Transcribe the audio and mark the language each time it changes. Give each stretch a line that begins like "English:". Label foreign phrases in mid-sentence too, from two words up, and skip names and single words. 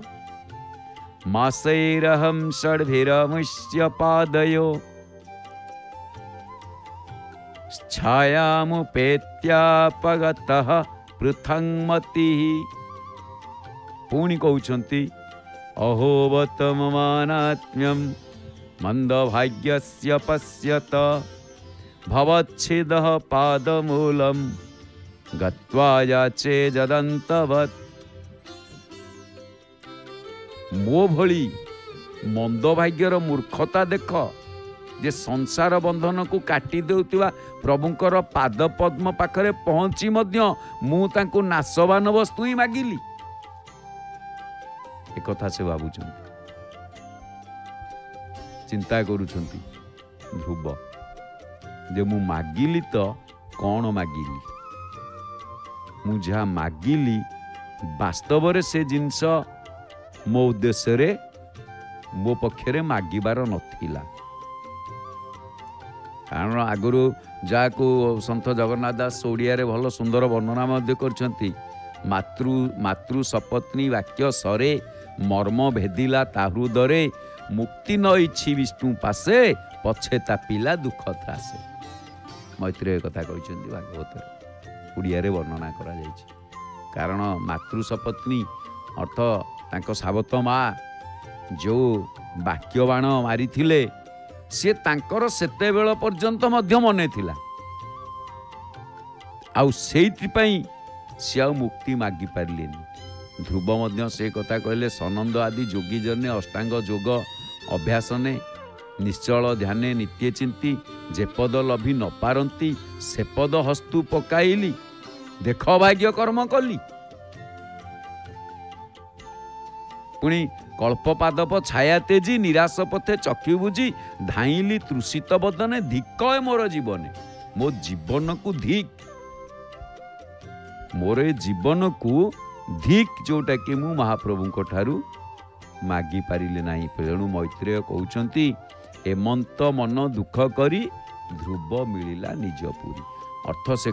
Sanskrit: मासैरहं षड्भिरमुष्य पादयो छायामुपेत्यापगतः पृथङ्मतिः
Odia: ପୁଣି କହୁଛନ୍ତି
Sanskrit: अहोवत ममानात्म्यं मंदभाग्यस्य पश्यत भवच्छिदः पादमूलं गत्वा याचे जदन्तवत्
Odia: ମୋ ଭଳି ମନ୍ଦଭାଗ୍ୟର ମୂର୍ଖତା ଦେଖ ଯେ ସଂସାର ବନ୍ଧନ କୁ କାଟି ଦେଉଥିବା ପ୍ରଭୁଙ୍କର ପାଦ ପଦ୍ମ ପାଖରେ ପହଞ୍ଚି ମଧ୍ୟ ମୁଁ ତାଙ୍କୁ ନାଶବାନ ବସ୍ତୁ ହିଁ ମାଗିଲି ଏକ କଥା ସେ ଭାବୁଛନ୍ ଚିନ୍ତା କରୁଛନ୍ତି ଧ୍ରୁବ ଯେ ମୁଁ ମାଗିଲି ତ କଣ ମାଗିଲି ମୁଁ ଯାହା ମାଗିଲି ବାସ୍ତବ ରେ ସେ ଜିନିଷ ମୋ ଉଦ୍ଦେଶ୍ୟ ରେ ମୋ ପକ୍ଷରେ ମାଗିବାର ନଥିଲା କାରଣ ଆଗରୁ ଯାହାକୁ ସନ୍ଥ ଜଗନ୍ନାଥ ଦାସ ଓଡ଼ିଆ ରେ ଭଲ ସୁନ୍ଦର ବର୍ଣ୍ଣନା ମଧ୍ୟ କରିଛନ୍ତି ମାତୃ ସପତ୍ନୀ ବାକ୍ୟ ଶରେ ମର୍ମ ଭେଦିଲା ତା ହୃଦରେ ମୁକ୍ତି ନ ଇଚ୍ଛି ବିଷ୍ଣୁ ପାଶେ ପଛେ ତାପିଲା ଦୁଃଖ ତ୍ରାସେ ମୈତ୍ରେୟ କଥା କହନ୍ତେ ଭାଗବତ ଓଡ଼ିଆ ରେ ବର୍ଣ୍ଣନା କରା ଯାଇଛି କାରଣ ମାତୃ ସପତ୍ନୀ ଅର୍ଥ ତାଙ୍କ ସାବତ ମା ଯୋ ବାକ୍ୟ ବାଣ ମାରି ଥିଲେ ସେ ତାଙ୍କର ସେତେ ବେଳ ପର୍ଯ୍ୟନ୍ତ ମଧ୍ୟ ମନେ ଥିଲା ଆଉ ସେଇଥି ପାଇଁ ସେ ଆ ମୁକ୍ତି ମାଗି ପାରିଲେନି ଧ୍ରୁବ ମଧ୍ୟ ସେ କଥା କହିଲେ ସନନ୍ଦ ଆଦି ଯୋଗୀ ଜନେ ଅଷ୍ଟାଙ୍ଗ ଯୋଗ ଅଭ୍ୟାସ ନେ ନିଶ୍ଚଳ ଧ୍ୟାନେ ନିତ୍ୟ ଚିନ୍ତି ଯେ ପଦ ଲଭି ନ ପାରନ୍ତି ସେ ପଦ ହସ୍ତୁ ପକାଇଲି ଦେଖ ଭାଗ୍ୟ କର୍ମ କଳି ପୁଣି କଳ୍ପପାଦପ ଛାୟା ତେଜି ନିରାଶ ପଥେ ଚକ୍ଷୁ ବୁଜି ଧାଇଁଲି ତୃଷିତ ବଦନେ ଧିକ ମୋର ଜୀବନେ ମୋ ଜୀବନ କୁ ଧିକ ମୋର ଜୀବନ କୁ ଧିକ ଯୋଉଟା କି ମୁଁ ମହାପ୍ରଭୁ କୁ ଠାରୁ ମାଗି ପାରିଲି ନାହିଁ ତେଣୁ ମୈତ୍ରେୟ କହୁଛନ୍ତି ଏମନ୍ତ ମନ ଦୁଃଖ କରି ଧ୍ରୁବ ମିଳିଲା ନିଜପୁରୀ ଅର୍ଥ ସେ